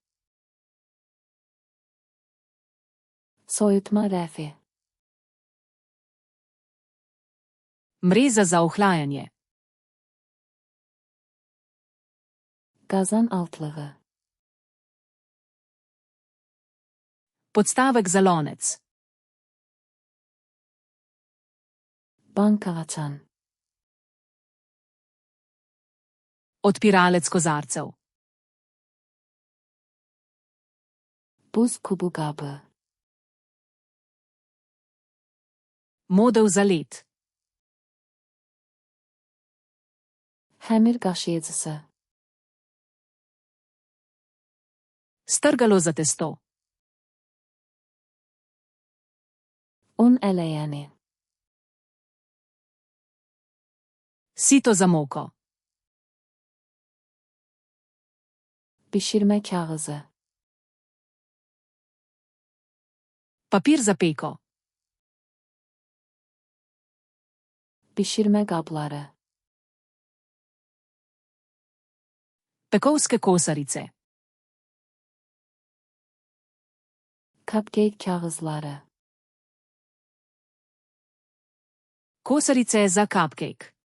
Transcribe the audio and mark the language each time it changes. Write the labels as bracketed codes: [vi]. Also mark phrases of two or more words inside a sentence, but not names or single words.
[az] Soyutma rəfi. [sl] Mreza za ohlajanje. [az] Qazan altlığı. [sl] Podstavek za lonec. [az] Banka açan. [sl] Odpiralec kozarcev. [az] Buz kubu qabı. [sl] Model za led. [az] Həmir qaşıyıcısı. [sl] Strgalo za testo. [az] Un ələyəni. [sl] Sito za moko. [az] Bişirmə kağızı. [sl] Papir za peko. [az] Bişirmə qabları. [sl] Pekovske kosarice. [az] Cupcake kağızları. [sl] Kosarice za cupcake.